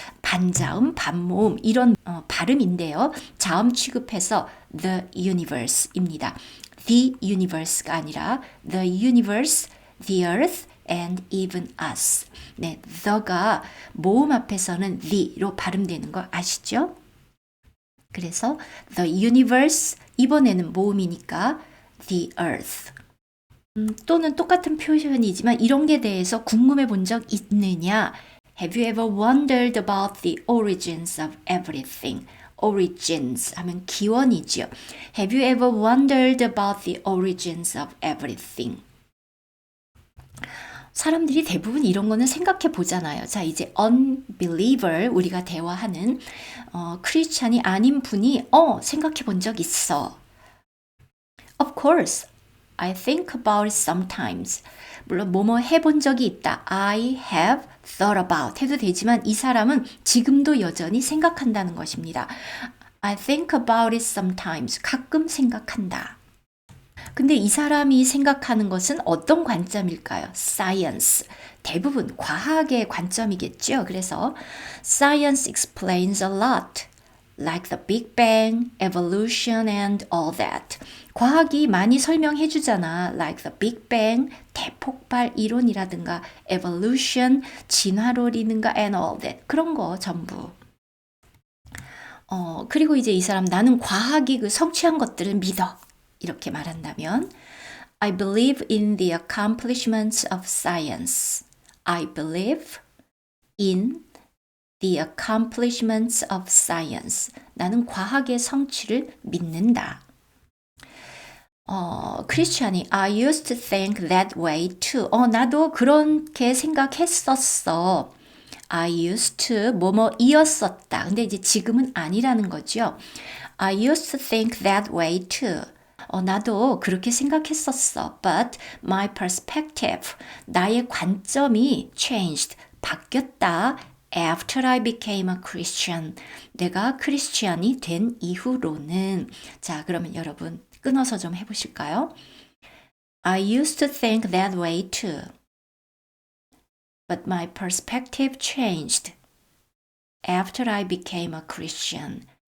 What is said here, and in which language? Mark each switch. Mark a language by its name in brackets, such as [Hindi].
[Korean] 반자음, 반모음 이런 발음인데요. 자음 취급해서 the universe입니다. [English] the universe가 아니라 the universe, the earth and even us. [Korean] 네, the가 모음 앞에서는 the로 발음되는 거 아시죠? 그래서 the universe 이번에는 모음이니까 the earth. 또는 똑같은 표현이지만 이런 게 대해서 궁금해 본 적 있느냐? [English] Have you ever wondered about the origins of everything? [Korean] origins 하면 기원이죠. [English] Have you ever wondered about the origins of everything? [Korean] 사람들이 대부분 이런 거는 생각해 보잖아요. 자, 이제 unbeliever 우리가 대화하는 크리스찬이 아닌 분이 생각해 본 적 있어. [English] Of course, I think about it sometimes. [Korean] 물론 뭐뭐 해본 적이 있다. [English] I have thought about [Korean] 해도 되지만 이 사람은 지금도 여전히 생각한다는 것입니다. [English] I think about it sometimes. [Korean] 가끔 생각한다. 근데 이 사람이 생각하는 것은 어떤 관점일까요? [English] Science. [Korean] 대부분 과학의 관점이겠죠. [English] 그래서 Science explains a lot. Like the Big Bang, evolution and all that. [Korean] 과학이 많이 설명해 주잖아. [English] Like the Big Bang, [Korean] 대폭발 이론이라든가 [English] evolution, [Korean] 진화론이든가 [English] and all that. [Korean] 그런 거 전부. 그리고 이제 이 사람 나는 과학이 그 성취한 것들을 믿어. 이렇게 말한다면 [English] I believe in the accomplishments of science. I believe in the accomplishments of science. [Korean] 나는 과학의 성취를 믿는다. [English] 크리스찬이 I used to think that way too. [Korean] 나도 그렇게 생각했었어. [English] I used to [Korean] 뭐뭐이었었다. 근데 이제 지금은 아니라는 거죠. [English] I used to think that way too. [Korean] 나도 그렇게 생각했었어. [English] But my perspective, [Korean] 나의 관점이 [English] changed, [Korean] 바뀌었다. [English] After I became a Christian, [Korean] 내가 크리스치안이 된 이후로는. 자, 그러면 여러분 끊어서 좀 해보실까요? [English] I used to think that way too. But my perspective changed after I became a Christian.